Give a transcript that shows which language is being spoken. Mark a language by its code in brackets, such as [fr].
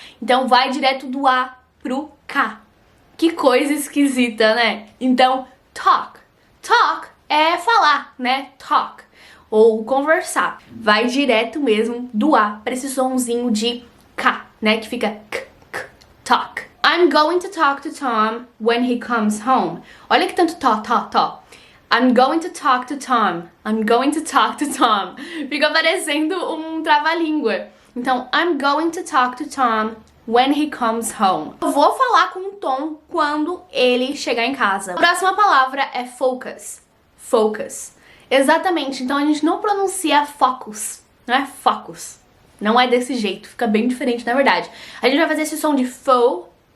[pt] Então vai direto do A pro K. Que coisa esquisita, né? Então, talk. Talk é falar, né? Talk. Ou conversar. Vai direto mesmo do A para esse sonzinho de K, né? Que fica k, k, talk. [en] I'm going to talk to Tom when he comes home. [pt] Olha que tanto [en] to. I'm going to talk to Tom. I'm going to talk to Tom. [pt] Fica parecendo um trava-língua. [en] Então, I'm going to talk to Tom when he comes home. [pt] Eu vou falar com o Tom quando ele chegar em casa. A próxima palavra é focus. Focus. Exatamente. Então, a gente não pronuncia focus. Não é focus. Não é desse jeito. Fica bem diferente, na verdade. A gente vai fazer esse som de focus.